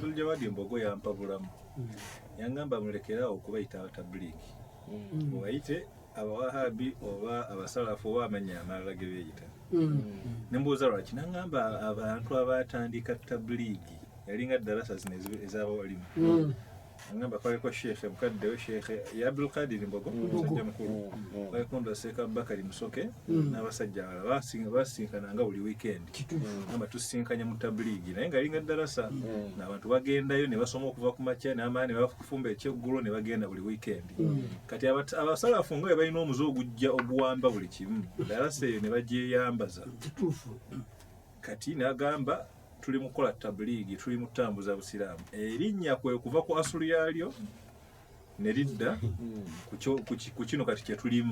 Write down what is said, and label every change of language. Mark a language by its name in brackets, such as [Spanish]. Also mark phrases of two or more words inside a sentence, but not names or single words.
[Ganda] Buljawadi Mbogo yampa bulamu yangamba mulekeraawo okubayita abatabuliiki obayite abawahabi oba abasalafu oba amanya amalala ge beeyita nembuuza lwaki nangamba abantu abatandika tabuliiki yalinga darasa zino ez'abawalimu ngamba kwaliko shekhe mukaddewo shekhe ya Abdul Qadir Mbogo musajja mukulu kwaliko Sheikh Abubakar Musoke n'abasajja abalala basinkananga buli weekend ngamba tusinkanya mu tabuliigi naye nga yalinga darasa n'abantu bagendayo ne basoma okuva ku makya n'amaani ne bafumba ekyeggulo ne bagenda buli weekend kati abasalafu nga balina omuze ogujja oguwamba buli kimu darasa eyo ne bagyeyambaza kati n'agamba tuli mukola tabuliigi tuli mutambuza busiraamu erinnya kwe kuva ku asulu yalyo ne lidda ku kino kati kye tulimu